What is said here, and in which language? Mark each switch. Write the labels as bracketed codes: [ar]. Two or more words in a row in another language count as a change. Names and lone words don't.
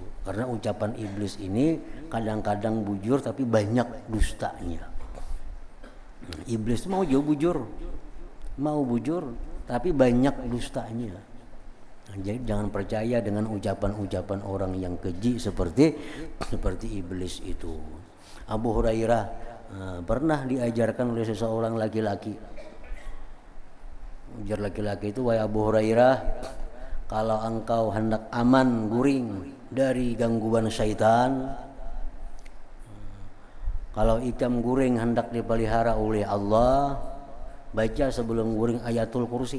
[bjn] Karena ucapan iblis ini kadang-kadang bujur tapi banyak dustanya. Iblis mau jauh mau bujur tapi banyak dustanya. [id] Jadi jangan percaya dengan ucapan-ucapan orang yang keji seperti iblis itu. Abu Hurairah pernah diajarkan oleh seseorang laki-laki. [bjn] Ujar laki-laki itu, wahai Abu Hurairah, kalau engkau hendak aman guring dari gangguan syaitan, kalau ikam guring hendak dipelihara oleh Allah, baca sebelum guring [ar] آية الكرسي.